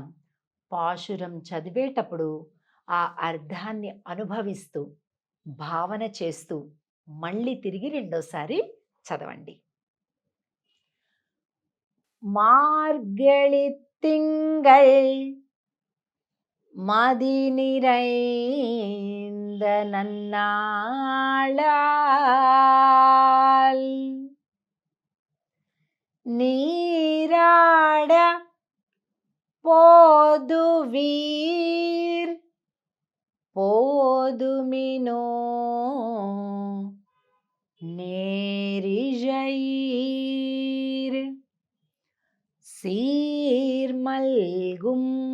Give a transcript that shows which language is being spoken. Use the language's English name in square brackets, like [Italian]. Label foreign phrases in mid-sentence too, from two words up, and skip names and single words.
[Telugu] పాశురం చదివేటప్పుడు ఆ అర్థాన్ని అనుభవిస్తూ, భావన చేస్తూ మళ్ళీ తిరిగి రెండోసారి చదవండి. [Tamil] மார்கழி திங்கள் மதி நிறைந்த நன்னாளால் நீராட போதுவீர் போதுமினோ நேரிழையீர் சீர்மல்கும்